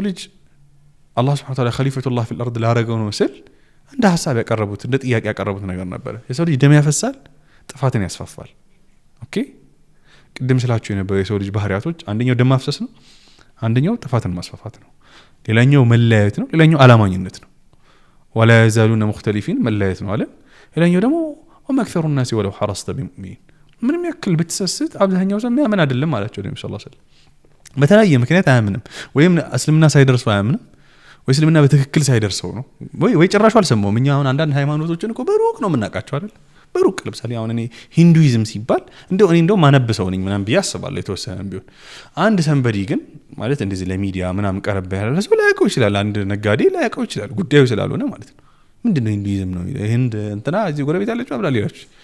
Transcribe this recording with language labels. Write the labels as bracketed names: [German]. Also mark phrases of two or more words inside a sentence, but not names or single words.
[Amharic] ልጅ አላህ [Arabic] سبحانه وتعالى خليفة الله في الأرض [Amharic] ላረገው ነው ስል እንደ ሐሳብ ያቀረቡት እንደ ጥያቄ ያቀረቡት ነገር ነበር የሰው ልጅ ደም ያፈሳል ጥፋትን ያስፋፋል ኦኬ ቅድም ስላችሁ የነበረው የሰው ልጅ ባህሪያቶች አንደኛው ደም ማፍሰስ ነው አንደኛው ጥፋትን ማስፋፋት ነው ሌላኛው መለያየት ነው ሌላኛው አላማኝነት ነው [Arabic] ولا يزالون مختلفين [Amharic] መለያየት ነው አለ ሌላኛው ደግሞ [Arabic] ومكثر الناس ولو حرصت بمؤمنين [Amharic] ምንም ያክል ብትሰስት አብዛኛው ሰው ምን አይደለም ማለቸው ነብዩ [Arabic] صلى الله عليه وسلم [Amharic] በተለያየ ምክንያት አያምንም ወይም እስልምና ሳይደርሰው አያምንም ወይ እስልምና በትክክል ሳይደርሰው ነው ወይ ጭራሹ አልሰማውም እኛ አሁን አንዳንድ ሃይማኖቶችን እኮ በሩቅ ነው የምናውቃቸው አይደል በሩቅ ለምሳሌ አሁን እኔ ሂንዱይዝም ሲባል እንደው ማነብሰው ነኝ ምናምን ቢያስባለሁ የተወሰነ ቢሆን አንድ ሰንበዲ ግን ማለት እንደዚህ ለሚዲያ ምናምን ቀርበ ያለ ሰው ላይቀው ይችላል አንድ ነጋዴ ላይቀው ይችላል ጉዳዩ ስላልሆነ ማለት ነው ምንድነው ሂንዱይዝም ነው ህንድ እንትና እዚህ ጎረቤት ያለችው አብላ ሊላችሁ